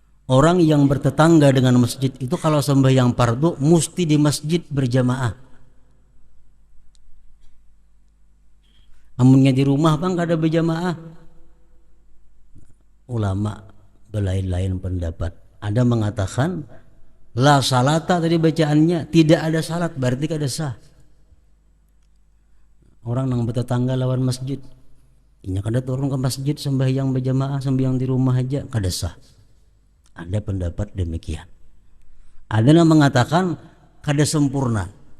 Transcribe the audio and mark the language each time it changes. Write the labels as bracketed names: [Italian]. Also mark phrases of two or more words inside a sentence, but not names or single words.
[Indonesian] Orang yang bertetangga dengan masjid itu kalau sembahyang fardu mesti di masjid berjamaah. [Banjar] Amunnya di rumah bang gak ada berjamaah. [Indonesian] Ulama berlain-lain pendapat. Ada mengatakan [Arabic] la salata [Indonesian] tadi bacaannya tidak ada salat berarti kada sah. [Banjar] Orang yang bertetangga lawan masjid, inya kada turun ke masjid sembahyang berjamaah, sembahyang di rumah aja kada sah. [Indonesian] Ada pendapat demikian. [Banjar] Ada yang mengatakan kada sempurna.